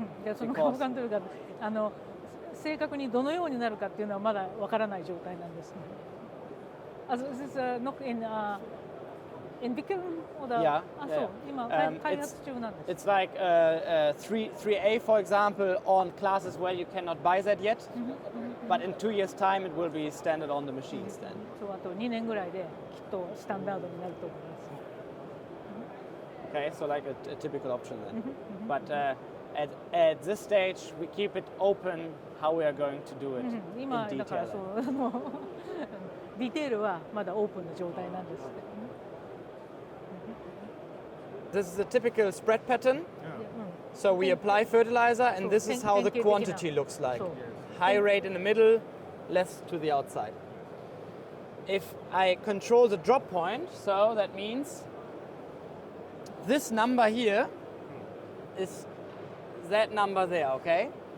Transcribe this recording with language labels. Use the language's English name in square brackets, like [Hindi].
[Japanese] でそのカーブコントロールが正確にどのようになるかっていうのはまだわからない状態なんですね。 [German] Also es ist noch in Entwicklung oder? [English] Yeah. [Japanese] そう今開発中なんです。 [English] It's like 3A, for example, on CLAAS as well. You cannot buy that yet, but in 2 years' time, it will be standard on the machines then. [Japanese] そうあと2年ぐらいできっとスタンダードになると思います。 [English] Okay, so like a typical option then. But at this stage, we keep it open how we are going to do it in [Japanese] 今だから [English] detail. [Japanese] そうディテールはまだオープンな状態なんです。 [English] This is a typical spread pattern. So we apply fertilizer, and this is how the quantity looks like. High rate in the middle, less to the outside. If I control the drop point, so that means this number here is that number there, okay?